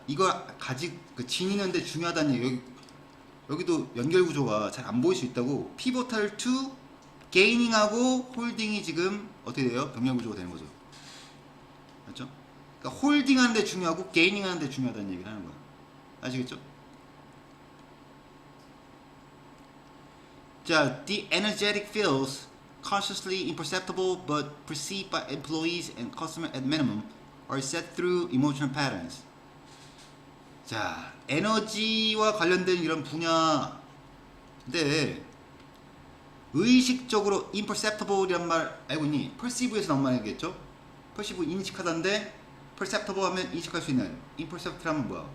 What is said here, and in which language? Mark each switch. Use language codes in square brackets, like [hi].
[ko] 이거 그 지니는데 중요하다는 얘기. 여기도 연결 구조가 잘 안 보일 수 있다고. 피보탈 to 게이닝하고 홀딩이 지금 어떻게 돼요? 병렬 구조가 되는 거죠. 맞죠? 그러니까 홀딩하는 데 중요하고 게이닝하는 데 중요하다는 얘기를 하는 거야. 아시겠죠? [en] 자, the energetic fields consciously imperceptible but perceived by employees and customers at minimum are set through emotional patterns. [ko] 자, 에너지와 관련된 이런 분야인데 의식적으로 imperceptible이란 말 알고 있니? perceive에서 나온 말이겠죠? perceive 인식하다인데 perceptible 하면 인식할 수 있는, imperceptible 하면 뭐야?